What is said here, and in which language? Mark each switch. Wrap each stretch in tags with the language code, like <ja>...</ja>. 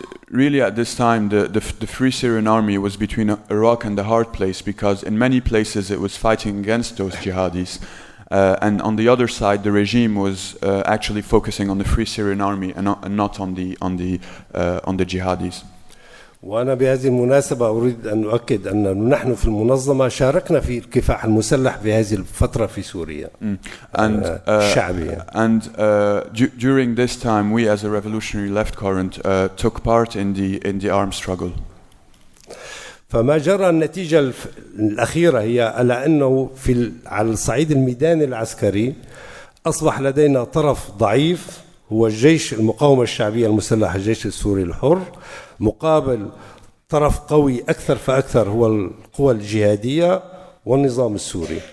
<en>Really, at this time, the Free Syrian Army was between a rock and a hard place, because in many places it was fighting against those jihadis, and on the other side, the regime was actually focusing on the Free Syrian Army and not on the jihadis.</en> <ar>وأنا بهذه المناسبة أريد أن أؤكد أن نحن في المنظمة شاركنا في الكفاح المسلح في هذه الفترة في سوريا الشعبية.</ar> <en>And during this time, we as a revolutionary left current took part in the armed struggle.</en> <ar>فما جرى النتيجة الأخيرة هي على أنه على الصعيد الميداني العسكري أصبح لدينا طرف ضعيف هو الجيش المقاومة الشعبية المسلح، الجيش السوري الحر، مقابل طرف قوي أكثر فأكثر هو القوى الجهادية والنظام السوري.</ar>